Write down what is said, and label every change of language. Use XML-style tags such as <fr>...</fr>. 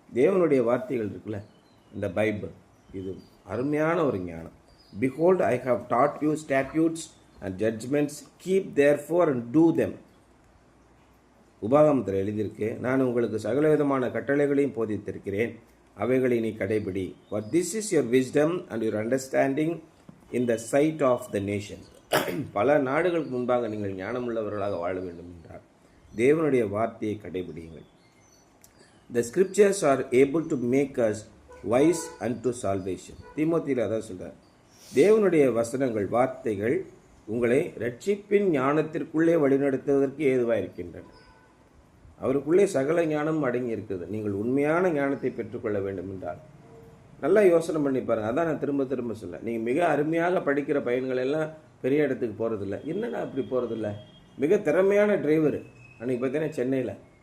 <ta>தேவனுடைய வார்த்தைகள் இருக்குல்ல, இந்த பைபிள், இது அருமையான ஒரு ஞானம்.</ta> <en>Behold I have taught you statutes and judgments, keep therefore and do them.</en> <ta>உபாகமத்தில் எழுதியிருக்கு, நான் உங்களுக்கு சகல விதமான கட்டளைகளையும் போதித்திருக்கிறேன், அவைகளை நீ கடைபிடி.</ta> <en>For this is your wisdom and your understanding in the sight of the nations.</en> <ta>பல நாடுகளுக்கு முன்பாக நீங்கள் ஞானமுள்ளவர்களாக வாழ வேண்டும் என்றார் தேவனுடைய வார்த்தையை கடைபிடியுங்கள்.</ta> <en>The scriptures are able to make us wise unto salvation.</en> <ta>தீமோத்தேயுல அதான் சொல்றார். தேவனுடைய வசனங்கள், வார்த்தைகள் உங்களை ரட்சிப்பின் ஞானத்திற்குள்ளே வழிநடத்துவதற்கு ஏதுவாக இருக்கின்றன. அவருக்குள்ளே சகல ஞானம் அடங்கி இருக்குது. நீங்கள் உண்மையான ஞானத்தை பெற்றுக்கொள்ள வேண்டும் என்றால் நல்லா யோசனை பண்ணி பாருங்கள். அதான் நான் திரும்ப திரும்ப சொல்ல, நீங்கள் மிக அருமையாக படிக்கிற பையன்கள் எல்லாம் பெரிய இடத்துக்கு போகிறதில்ல. என்னடா அப்படி போகிறதில்ல? மிக திறமையான டிரைவர் அன்றைக்கி பார்த்தீங்கன்னா சென்னையில்</ta>